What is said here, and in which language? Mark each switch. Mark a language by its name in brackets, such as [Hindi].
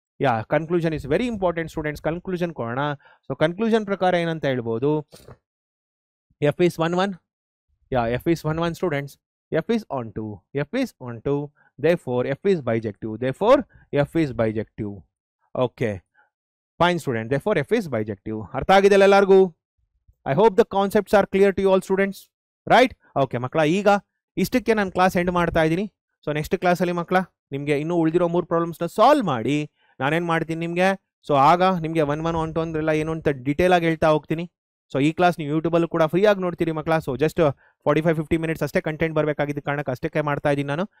[Kannada] Yeah, [English] Conclusion is very important students. [Kannada] Conclusion ಕೊಡೋಣ. So conclusion ಪ್ರಕಾರ ಏನಂತ ಹೇಳ್ಬೋದು, F is 1 1. [English] Yeah, F is 1 1 students. F is onto, F is onto, therefore f is bijective, therefore f is bijective. Okay, fine student, therefore f is bijective. [Kannada] ಅರ್ಥ ಆಗಿದೆಲ್ಲ ಎಲ್ಲರಿಗೂ? [English] I hope the concepts are clear to you all students, right? [Kannada] Okay ಮಕ್ಕಳ, ಈಗ ಇಷ್ಟಕ್ಕೆ ನಾನು class end ಮಾಡ್ತಾ ಇದ್ದೀನಿ. So next ಕ್ಲಾಸಲ್ಲಿ ಮಕ್ಕಳ ನಿಮಗೆ ಇನ್ನೂ ಉಳಿದಿರೋ 3 ಪ್ರಾಬ್ಲಮ್ಸ್ನ ಸಾಲ್ವ್ ಮಾಡಿ ನಾನೇನು ಮಾಡ್ತೀನಿ ನಿಮಗೆ, ಸೊ ಆಗ ನಿಮಗೆ 1 1 1 2 ಅಂದ್ರೆಲ್ಲ ಏನು ಅಂತ ಡೀಟೇಲ್ ಆಗಿ ಹೇಳ್ತಾ ಹೋಗ್ತೀನಿ. ಸೊ ಈ ಕ್ಲಾಸ್ ನೀವು ಯೂಟ್ಯೂಬಲ್ಲೂ ಕೂಡ ಫ್ರೀ ಆಗಿ ನೋಡ್ತೀರಿ ಮಕ್ಕಳ. ಸೊ ಜಸ್ಟ್ 45-50 ಮಿನಿಟ್ಸ್ ಅಷ್ಟೇ ಕಂಟೆಂಟ್ ಬರಬೇಕಾಗಿದ್ದ ಕಾರಣಕ್ಕೆ ಅಷ್ಟಕ್ಕೆ ಮಾಡ್ತಾ ಇದ್ದೀನಿ ನಾನು.